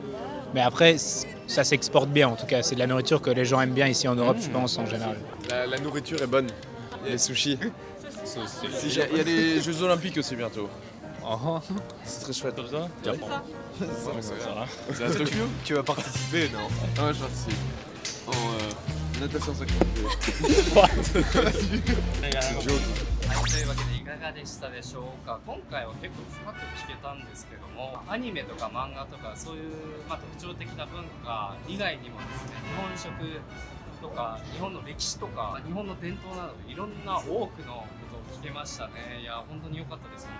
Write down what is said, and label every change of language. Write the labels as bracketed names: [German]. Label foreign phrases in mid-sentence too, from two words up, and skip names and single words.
[French] Mais après, ça s'exporte bien, en tout cas, c'est de la nourriture que les gens aiment bien ici en Europe, je pense, en général. La nourriture est bonne, les sushis. Il y a les Jeux Olympiques aussi bientôt. C'est très chouette. Japon. C'est à Tokyo. Tu vas participer, non? Ouais, je participe. En natation 50. [Japanese] というわけでいかがでしたでしょうか。今回は結構深く聞けたんですけども、アニメとか漫画とかそういう、特徴的な文化以外にもですね、日本食とか日本の歴史とか日本の伝統などいろんな多くのことを聞けましたね。いや本当に良かったです。